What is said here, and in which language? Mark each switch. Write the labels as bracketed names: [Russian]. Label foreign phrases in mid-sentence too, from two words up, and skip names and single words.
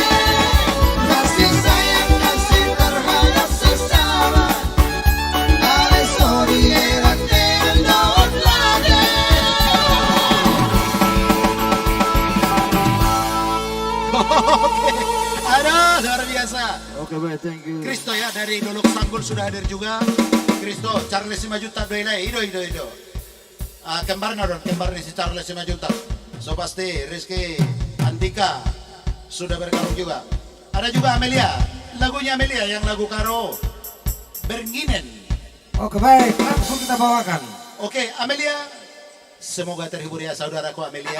[Indonesian] Kasih sayang, kasih terhadap sesama. Ale sorry era teodon lade. Oke. Aduh, luar biasa. Oke, baik, [English] thank you. [Indonesian] Kristo ya dari Luluk Sanggul sudah hadir juga. Kristo, Charles 5 juta [Batak Toba] doilai, ido. [Indonesian] Kembarnya dong, kembarnya si Charles 5 juta. So pasti Rizky Andika sudah bergabung juga. Ada juga Amelia, lagunya Amelia yang lagu Karo Bernginen. Oke baik, langsung kita bawakan. Oke, Amelia, semoga terhibur ya saudaraku Amelia.